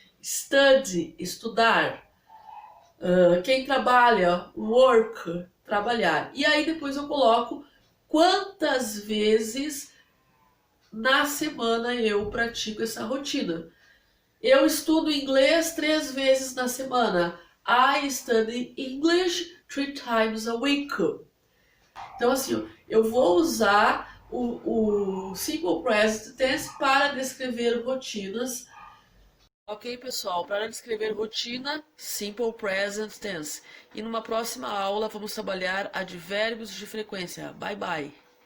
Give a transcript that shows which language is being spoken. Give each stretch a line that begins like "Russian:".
Portuguese: Study, estudar. Quem trabalha, work, trabalhar. E aí depois eu coloco quantas vezes na semana eu pratico essa rotina. Eu estudo inglês 3 vezes na semana.
English: I study English 3 times a week.
Portuguese: Então assim, eu vou usar o simple present tense para descrever rotinas. Ok, pessoal, para descrever rotina, simple present tense. E numa próxima aula vamos trabalhar advérbios de frequência.
English: Bye, bye!